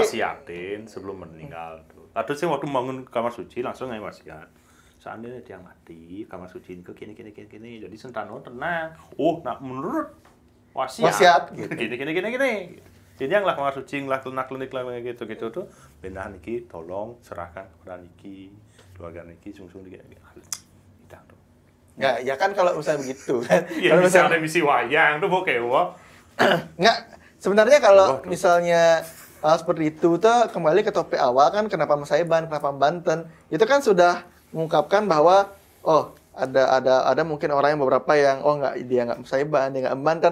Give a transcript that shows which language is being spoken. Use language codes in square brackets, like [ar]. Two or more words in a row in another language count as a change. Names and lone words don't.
[id] wasiatin sebelum meninggal tuh. Harusnya waktu bangun kamar suci langsung aja wasiat. Seandainya dia mati, kamar suci ke kini. Jadi sentano tenang. Oh, nah menurut wasiat Gitu. gini. Ini yang lah kamar suci lah klinik lah gitu tuh. Benar niki tolong serahkan kepada niki keluarga niki sungsung di kita tuh. Ya kan kalau misalnya begitu kan. Ya Kalau misalnya misi wayang tuh pokoknya wah. Nggak, sebenarnya kalau misalnya seperti itu tuh kembali ke topik awal kan kenapa Masaiban, kenapa Banten. Itu kan sudah mengungkapkan bahwa oh ada mungkin orang yang beberapa yang dia nggak Masaiban, dia nggak Banten.